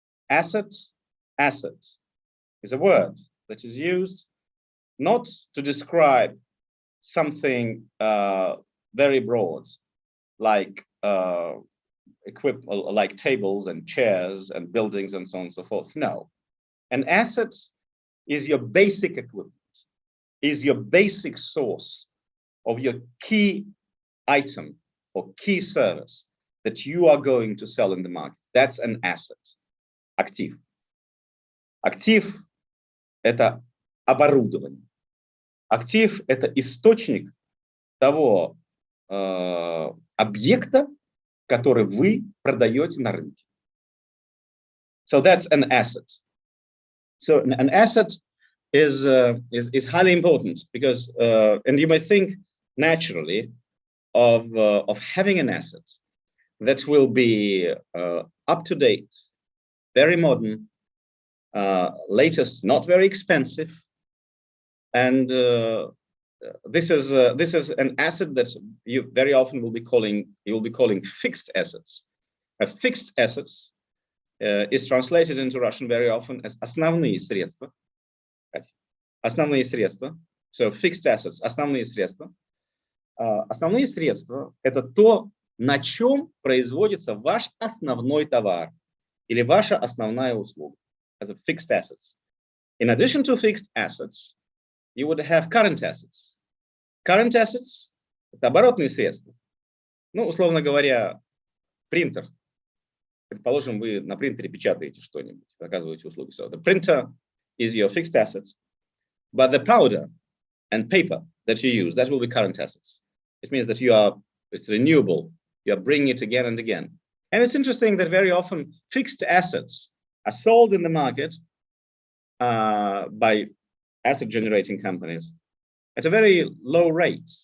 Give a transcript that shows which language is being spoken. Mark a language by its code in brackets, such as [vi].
[en] Asset is a word that is used not to describe something very broad, like like tables and chairs and buildings and so on and so forth. No, an asset is your basic equipment, is your basic source of your key item or key service that you are going to sell in the market. That's an asset. Актив. [ru] Актив – это оборудование. Актив – это источник того объекта, который вы продаете на рынке. [en] So that's an asset. So an asset is highly important, because and you may think naturally of having an asset that will be up to date, very modern, latest, not very expensive, and this is an asset that you very often will be calling fixed assets. Fixed assets is translated into Russian very often as [ru] основные средства. Основные средства. [en] So fixed assets, [ru] основные средства. Основные средства – это то, на чем производится ваш основной товар или ваша основная услуга. [en] As a fixed assets. In addition to fixed assets, you would have current assets. [ru] Current assets – это оборотные средства. Ну, условно говоря, принтер. Предположим, вы на принтере печатаете что-нибудь, оказываете услуги. [en] So the printer is your fixed assets, but the powder and paper that you use, that will be current assets. It means that it's renewable. You are bringing it again and again. And it's interesting that very often fixed assets are sold in the market by asset generating companies at a very low rate.